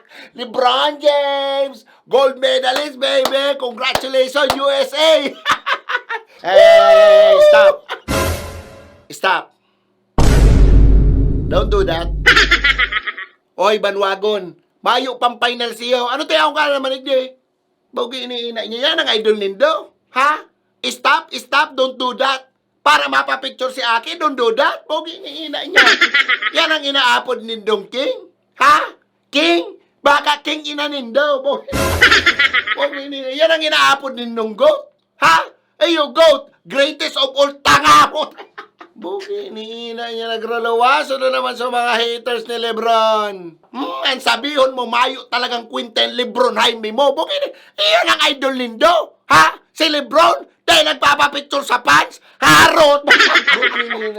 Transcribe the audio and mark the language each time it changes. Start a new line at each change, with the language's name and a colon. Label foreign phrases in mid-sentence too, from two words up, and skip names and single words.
English: LeBron James! Gold medalist, baby! Congratulations, USA! Hey, stop! Stop! Don't do that.
Bikol: Oy, Banwagon. Mayo pang final siyo. Ano tayo ka naman hindi? Bogi iniina niya yan ang idol nindo. Ha?
English: Stop, don't do that.
Bikol: Para mapapicture si Aki,
English: don't do that.
Bikol: Bogi iniina niya. Yan ang inaapod nindong King. Ha? King? Baka King ina nindo. Bogi iniina. Yan ang inaapod nindong Goat. Ha? Ayo,
English: Goat. Greatest of all
Bikol: tanga mo. Buki, iniina niya nagralawaso na naman sa mga haters ni Lebron. Ang sabihon mo, mayo talagang Quinten Lebron Jaime mo. Buki, iyan ang idol nindo. Ha? Si Lebron? Dahil nagpapapicture sa fans? Harot! Buki, iniina.